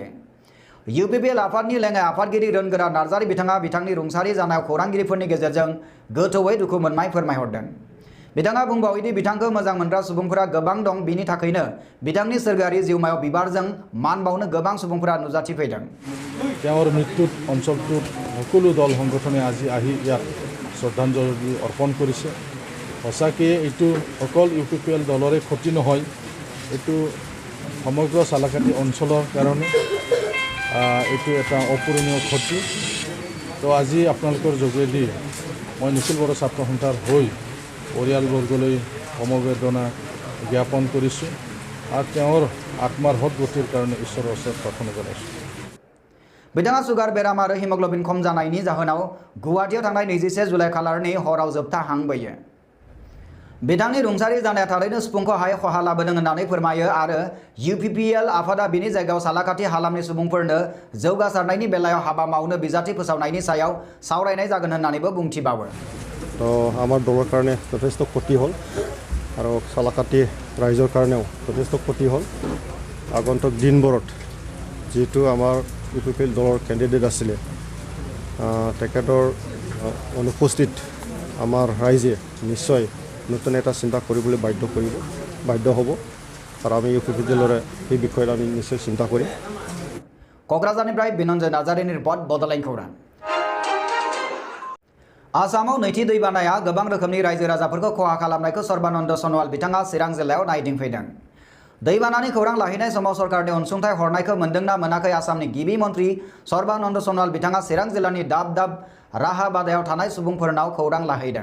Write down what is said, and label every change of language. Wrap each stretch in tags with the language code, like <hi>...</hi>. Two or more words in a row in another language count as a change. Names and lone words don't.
<brx>UPPL आफादनि लेङाइ आफादगिरि रोनगोरा नार्जारि बिथाङा बिथांनि रुंसारि जानायाव खौरांगिरिफोरनि गेजेरजों गोथौयै दुखु मोननाय फोरमायहरदों। बिथाङा बुंबावोदि बिथांखौ मोजां मोनग्रा सुबुंफोरा गोबां दं, बिनि थाखायनो बिथांनि सोरगोआरि जिउमायाव बिबारजों मान बावनो गोबां सुबुंफोरा नुजाथिफैदों।</brx> <as>তেওঁৰ মৃত্যুত অঞ্চলটোত সকলো দল সংগঠনে আজি আহি ইয়াত শ্ৰদ্ধাঞ্জলি অৰ্পণ কৰিছে। সঁচাকৈ এইটো অকল UPPL দলৰে ক্ষতি নহয়, এইটো সমগ্ৰ চালাকাটি অঞ্চলৰ কাৰণে এইটো এটা অপূৰণীয় ক্ষতি। তো আজি আপোনালোকৰ যোগেদি মই নিখিল বড়ো ছাত্ৰ সন্থাৰ হৈ পৰিয়ালবৰ্গলৈ সমবেদনা জ্ঞাপন কৰিছোঁ আৰু তেওঁৰ আত্মাৰ সদ্গতিৰ কাৰণে ঈশ্বৰৰ ওচৰত প্ৰাৰ্থনা জনাইছোঁ।</as> <brx>बिथाङा सुगार बेराम आरो हिमोग्लबिन खम जानायनि जाहोनाव गुवाहाटीयाव थांनाय 21 जुलाइ खालारनि हराव जोबथा हां बोयो। बिथांनि रुंसारि जानाया थारैनो सुबुंखौहाय खहा लाबोदों होननानै फोरमायो आरो UPPL आफादा बिनि जायगायाव सालाखाथि हालामनि सुबुंफोरनो जौगासारनायनि बेलायाव हाबा मावनो बिजाथि फोसावनायनि सायाव सावरायनाय जागोन होननानैबो बुंथिबावो।</brx> <as>तो आमार दলৰ কাৰণে যথেষ্ট ক্ষতি হ'ল আৰু সালাকাটি ৰাইজৰ কাৰণেও যথেষ্ট ক্ষতি হ'ল। আগন্তুক দিনবোৰত যেটো আমাৰ UPPL দলৰ কেণ্ডিডেট আছিলে তেখেতৰ অনুপস্থিত আমাৰ ৰাইজে নিশ্চয় নতুন এটা চিন্তা কৰিবলৈ বাধ্য হ'ব আৰু আমি UPPLৰে এই বিষয়ত আমি নিশ্চয় চিন্তা কৰিম।</as> <brx>क'क्राझारनिफ्राय बिनन्जय नार्जारिनि रिपर्ट बड'लेण्ड खौरां। आसामाव नैथि दैबानाया गोबां रोखोमनि रायजो राजाफोरखौ खहा खालामनायखौ सर्बानन्द सन'वाल बिथाङा चिरां जिल्लायाव नायदिंफैदों। दैबानानि खौरां लाहैनाय समाव सरकारनि अनसुंथाइ हरनायखौ मोनदोंना मोनाखै आसामनि गिबि मन्त्रि सर्बानन्द सन'वाल बिथाङा चिरां जिल्लानि दाब दाब राहा बादायाव थानाय सुबुंफोरनाव खौरां लाहैदों।</brx>